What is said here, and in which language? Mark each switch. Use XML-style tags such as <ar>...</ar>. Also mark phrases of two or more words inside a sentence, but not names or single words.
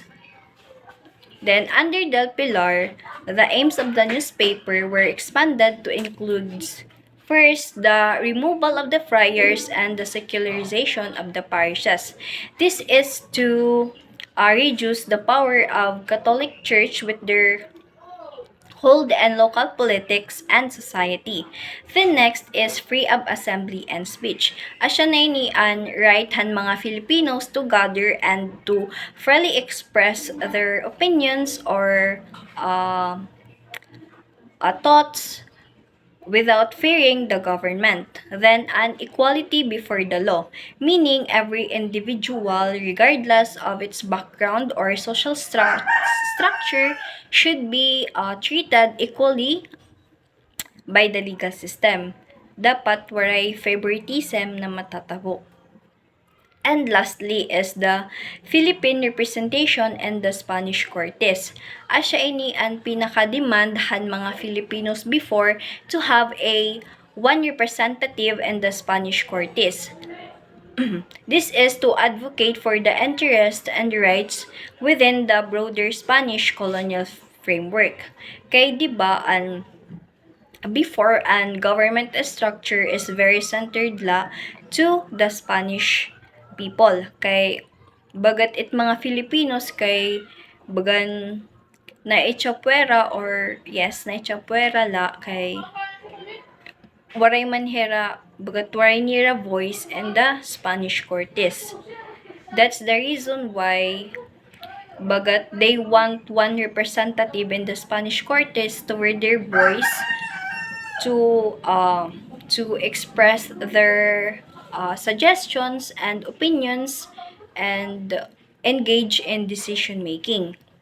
<en>Then under Del Pilar, the aims of the newspaper were expanded to include first, the removal of the friars and the secularization of the parishes. This is to reduce the power of Catholic Church with their hold and local politics and society. The next is free of assembly and speech.</en> <war>Asya na ni an</war> <en>right han mga Filipinos to gather and to freely express their opinions or thoughts without fearing the government. Then, an equality before the law, meaning every individual, regardless of its background or social structure, should be treated equally by the legal system.</en> <war>Dapat waray favoritism na matatabo.</war> <en>And lastly is the Philippine representation and the Spanish Cortes.</en> <war>Asya ini ang pinaka-demand han mga</war> <en>Filipinos before to have a one representative in the Spanish Cortes. This is to advocate for the interests and rights within the broader Spanish colonial framework.</en> <war>Kay di ba ang</war> <en>before an government structure is very centered la to the Spanish people.</en> <war>Kay bagat it mga Filipinos kay bagan na itchapwera or yes na itchapwera la kay waray manhera bagat waray nira voice</war> <en>in the Spanish Cortes. That's the reason why bagat they want one representative in the Spanish Cortes to wear their voice to express their suggestions and opinions and engage in decision making.</en>